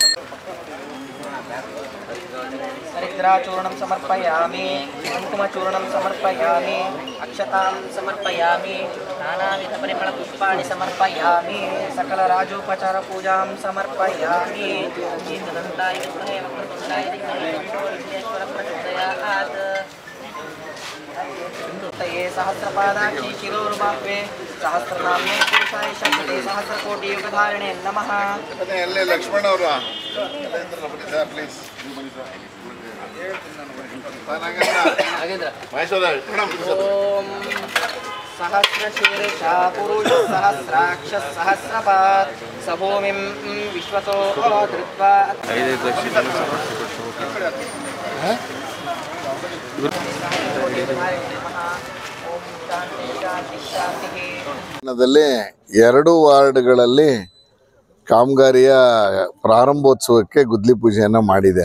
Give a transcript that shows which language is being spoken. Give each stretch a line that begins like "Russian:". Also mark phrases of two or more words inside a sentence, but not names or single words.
Sanskrit: हरिद्राचूर्णं समर्पयामि कुङ्कुमचूर्णं समर्पयामि अक्षतां समर्पयामि नानाविधपरिमलपुष्पाणि समर्पयामि सकलराजोपचारपूजां समर्पयामि शीतदन्ताय विद्महे वक्रतुण्डाय धीमहि विघ्नेश्वरप्रचोदयात् तये सहस्रपादाक्षि शिरोरुबाह्वे सहस्रनाम्ने पुरुषाय शक्ते सहस्रकोटियुगधारिणे नमः
Kannada: ಎಲ್ಲೇ ಲಕ್ಷ್ಮಣ ಅವರು
English: sir please
Sanskrit: ओम सहस्रशीर्षा पुरुष सहस्राक्ष सहस्रपाद सभूमिं विश्वतो धृत्वा
Kannada: ಎರಡು ವಾರ್ಡ್ಗಳಲ್ಲಿ ಕಾಮಗಾರಿಯ ಪ್ರಾರಂಭೋತ್ಸವಕ್ಕೆ ಗುದ್ಲಿ ಪೂಜೆಯನ್ನು ಮಾಡಿದೆ.